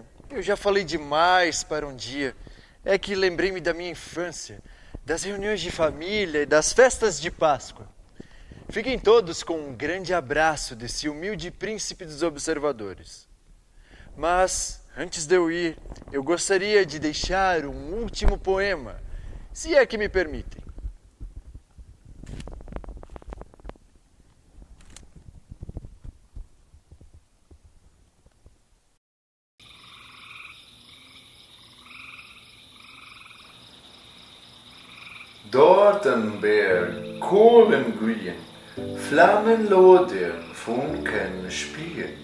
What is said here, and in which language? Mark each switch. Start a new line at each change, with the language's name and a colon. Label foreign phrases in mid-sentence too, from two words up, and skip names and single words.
Portuguese: Eu já falei demais para um dia. É que lembrei-me da minha infância, das reuniões de família e das festas de Páscoa. Fiquem todos com um grande abraço desse humilde príncipe dos observadores. Mas, antes de eu ir, eu gostaria de deixar um último poema, se é que me permitem.
German: Dort een Berg, Kohlen glühen, Flammen lodern, Funken spielen.